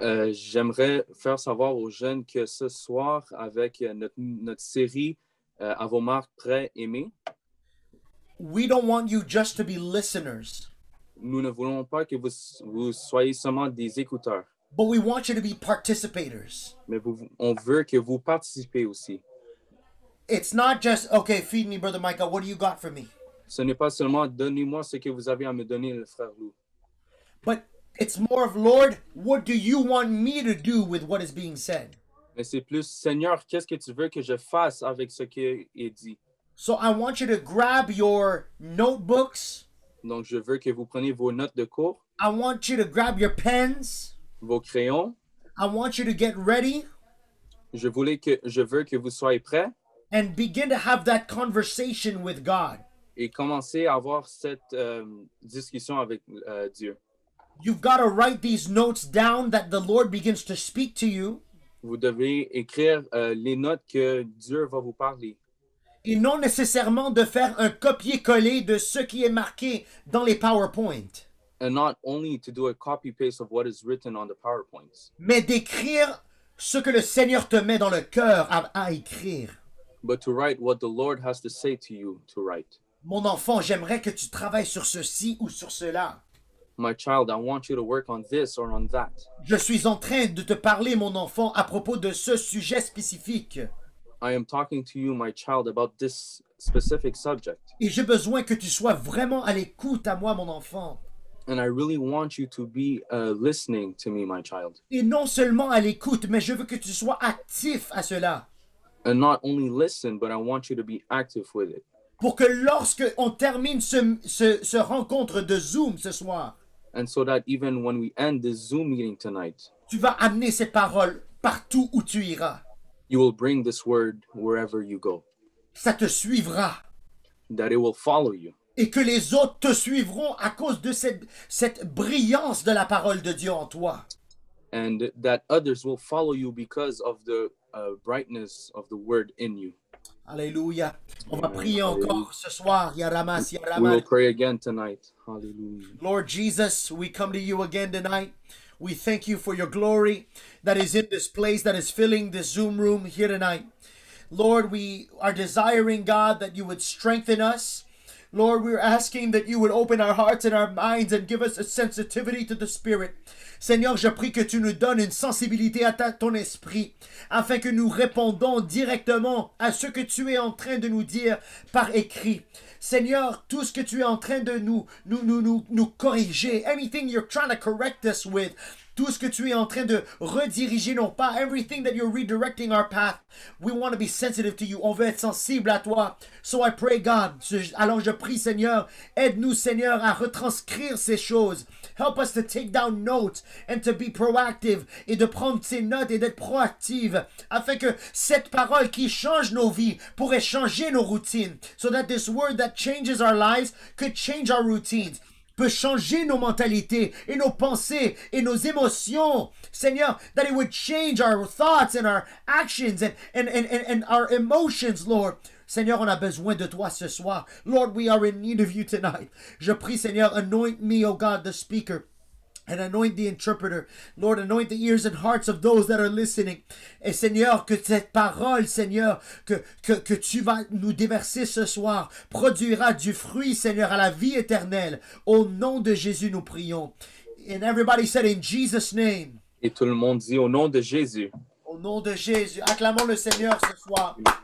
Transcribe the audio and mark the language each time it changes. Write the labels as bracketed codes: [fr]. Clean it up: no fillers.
[fr] J'aimerais faire savoir aux jeunes que ce soir, avec notre série À vos marques, prêts, aimés, [en] we don't want you just to be listeners, [fr] nous ne voulons pas que vous soyez seulement des écouteurs, [en] but we want you to be participators. [fr] mais on veut que vous participez aussi. [en] It's not just, okay, feed me, Brother Micah, what do you got for me? [fr] Ce n'est pas seulement donnez-moi ce que vous avez à me donner, le frère Lou, [en] But it's more of, Lord, what do you want me to do with what is being said? [fr] mais c'est plus Seigneur, qu'est-ce que tu veux que je fasse avec ce qui est dit? [en] So I want you to grab your notebooks, [fr] Donc, je veux que vous preniez vos notes de cours, [en] I want you to grab your pens. [fr] vos crayons. [en] I want you to get ready [fr] Je veux que vous soyez prêts [en] and begin to have that conversation with God. [fr] et commencer à avoir cette discussion avec Dieu. [en] You've got to write these notes down that the Lord begins to speak to you. [fr] Vous devez écrire les notes que Dieu va vous parler. Et non nécessairement de faire un copier-coller de ce qui est marqué dans les PowerPoint, [en] And not only to do a copy-paste of what is written on the PowerPoints, [fr] mais d'écrire ce que le Seigneur te met dans le cœur à écrire. [en] but to write what the Lord has to say to you to write. [fr] Mon enfant, j'aimerais que tu travailles sur ceci ou sur cela. [en] My child, I want you to work on this or on that. [fr] Je suis en train de te parler, mon enfant, à propos de ce sujet spécifique. [en] I am talking to you, my child, about this specific subject. [fr] Et j'ai besoin que tu sois vraiment à l'écoute à moi, mon enfant. [en] And I really want you to be listening to me, my child. [fr] Et non seulement à l'écoute, mais je veux que tu sois actif à cela. [en] And not only listen, but I want you to be active with it. [fr] Pour que lorsque on termine ce rencontre de Zoom ce soir, [en] And so that even when we end this Zoom meeting tonight, [fr] tu vas amener cette parole partout où tu iras. [en] you will bring this word wherever you go, [fr] Ça te suivra. [en] that it will follow you. [fr] Et que les autres te suivront à cause de cette brillance de la parole de Dieu en toi. [en] And that others will follow you because of the brightness of the word in you. [fr] Alléluia. On va prier encore ce soir. Yaramas, [en] We will Yaramas. pray again tonight. Hallelujah. Lord Jesus, we come to you again tonight. We thank you for your glory that is in this place, that is filling this Zoom room here tonight. Lord, we are desiring, God, that you would strengthen us. Lord, we're asking that you would open our hearts and our minds and give us a sensitivity to the Spirit. [fr] Seigneur, je prie que tu nous donnes une sensibilité à ton esprit, afin que nous répondons directement à ce que tu es en train de nous dire par écrit. Seigneur, tout ce que tu es en train de nous corriger, [en] anything you're trying to correct us with, [fr] tout ce que tu es en train de rediriger nos pas, [en] everything that you're redirecting our path, we want to be sensitive to you. [fr] On veut être sensible à toi. [en] So I pray, God, [fr] alors je prie, Seigneur, aide-nous, Seigneur, à retranscrire ces choses. [en] Help us to take down notes and to be proactive, [fr] et de prendre ces notes et d'être proactive, afin que cette parole qui change nos vies pourrait changer nos routines, [en] so that this word that changes our lives could change our routines, [fr] peut changer nos mentalités et nos pensées et nos émotions. [en] Seigneur, that it would change our thoughts and our actions and our emotions, Lord. [fr] Seigneur, on a besoin de toi ce soir. [en] Lord, we are in need of you tonight. [fr] Je prie, Seigneur, [en] anoint me, O God, the speaker. And anoint the interpreter. Lord, anoint the ears and hearts of those that are listening. [fr] Et Seigneur, que cette parole, Seigneur, que tu vas nous déverser ce soir, produira du fruit, Seigneur, à la vie éternelle. Au nom de Jésus, nous prions. [en] And everybody said, in Jesus' name. [fr] Et tout le monde dit au nom de Jésus. Au nom de Jésus. Acclamons le Seigneur ce soir.